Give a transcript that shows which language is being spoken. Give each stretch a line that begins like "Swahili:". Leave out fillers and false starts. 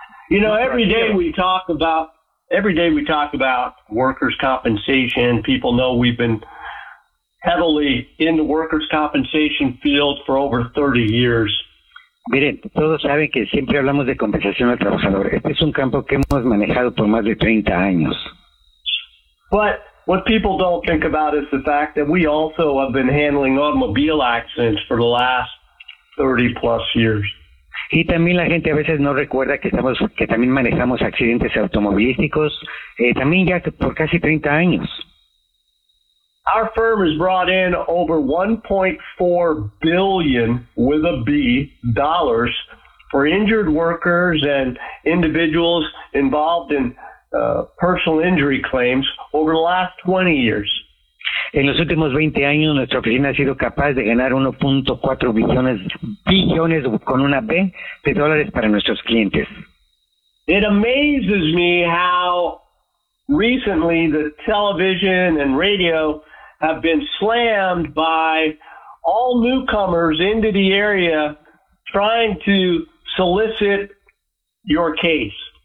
English: You know, every day we talk about workers' compensation. People know we've been heavily in the workers' compensation field for over 30 years.
Spanish: Miren, todos saben que siempre hablamos de compensación al trabajador. Este es un campo que hemos manejado por más de 30 años.
English: But what people don't think about is the fact that we also have been handling automobile accidents for the last 30 plus years.
Spanish: Y también la gente a veces no recuerda que también manejamos accidentes automovilísticos, también ya por casi 30 años.
English: Our firm has brought in over $1.4 billion, with a B, dollars for injured workers and individuals involved in personal injury claims over the last 20 years.
Spanish: En los últimos 20 años, nuestra oficina ha sido capaz de ganar 1.4 billones, billones con una B, de dólares para nuestros clientes.
English: It amazes me how recently the television and radio have been slammed by all newcomers into the area trying to solicit your case.